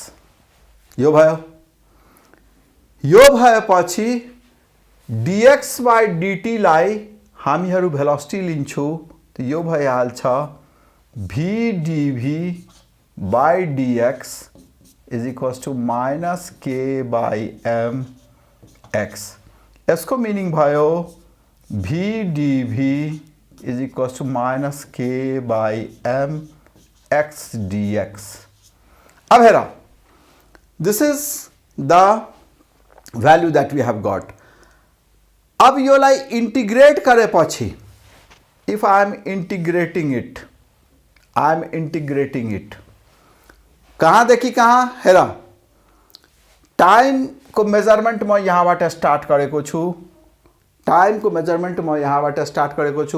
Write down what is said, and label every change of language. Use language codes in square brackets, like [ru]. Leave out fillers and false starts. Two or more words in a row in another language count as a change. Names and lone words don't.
[ne] यो भयो। यो भएपछि [en] dx by dt [ne] लाई हामीहरू भेलोसिटी लिन्छौँ, त यो भइहाल्छ [en] v dv by dx is equals to minus k by m x. [ne] यसको मिनिङ भयो [en] v dv is equals to minus k by m x dx. [ne] अब हेर, [en] this is the value that we have got. [ne] अब योलाई इंटीग्रेट करेपछि, [en] if I am integrating it, [ne] कहाँदेखि कहाँ? हेर, टाइम को मेजरमेंट म यहाँबाट स्टार्ट गरेको छु, टाइम को मेजरमेंट म यहाँबाट स्टार्ट गरेको छु।